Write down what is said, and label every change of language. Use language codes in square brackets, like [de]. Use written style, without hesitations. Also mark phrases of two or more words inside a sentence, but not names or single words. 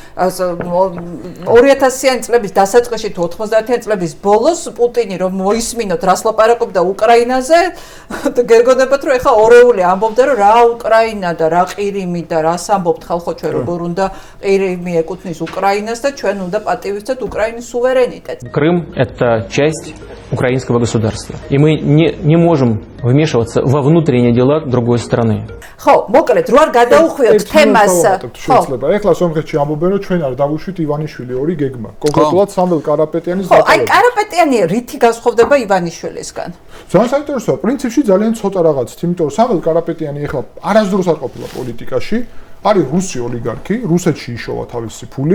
[ka] 2000-იანი წლების დასაწყისში თუ 90-იანი წლების ბოლოს პუტინი რომ მოისმინოთ რას ლაპარაკობდა უკრაინაზე, გეგონებათ რომ ეხა ორეული ამბობდა რომ რა უკრაინა და რა ყირიმი და რას ამბობთ ხალხო ჩვენ როგორ უნდა ყირიმი ეკუთვნის უკრაინას და ჩვენ უნდა პატივისცეთ უკრაინის სუვერენიტეტს. [ru] Крым это часть украинского государства, и мы не можем вмешиваться во внутренние дела другой страны. [ka] ხო, მოკლედ, რო არ გადაუხვიოთ თემას, შეიძლება. ეხლა სომხეთში ამბობენ, რომ ჩვენ არ დავუშვით ივანიშვილი ორი გეგმა. კონკრეტულად სამველ კარაპეტიანის ხო, აი კარაპეტიანი რითი განსხვავდება ივანიშვილისგან? ძალიან საინტერესოა, პრინციპში ძალიან ცოტა რაღაცით, იმიტომ რომ სამველ კარაპეტიანი ეხლა არასდროს არ ყოფილა პოლიტიკაში, არის რუსი ოლიგარქი, რუსეთში იშოვა თავისი ფული.